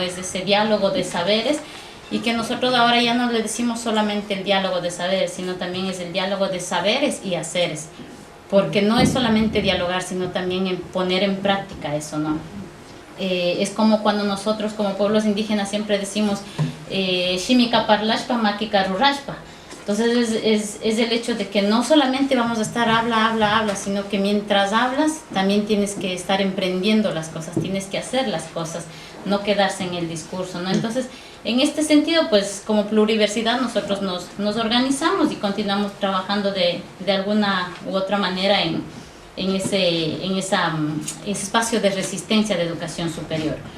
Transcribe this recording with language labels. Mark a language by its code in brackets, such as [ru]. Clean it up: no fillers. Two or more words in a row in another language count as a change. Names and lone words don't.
[es] Es ese diálogo de saberes. Y que nosotros ahora ya no le decimos solamente el diálogo de saberes, sino también es el diálogo de saberes y haceres. Porque no es solamente dialogar, sino también poner en práctica eso, ¿no? Es como cuando nosotros como pueblos indígenas siempre decimos [qu] Shimika parlashpa, makika rurashpa. [es] Entonces es el hecho de que no solamente vamos a estar habla, sino que mientras hablas también tienes que estar emprendiendo las cosas, tienes que hacer las cosas, no quedarse en el discurso, ¿no? Entonces, en este sentido, pues como pluriversidad nosotros nos organizamos y continuamos trabajando de alguna u otra manera en ese espacio de resistencia de educación superior.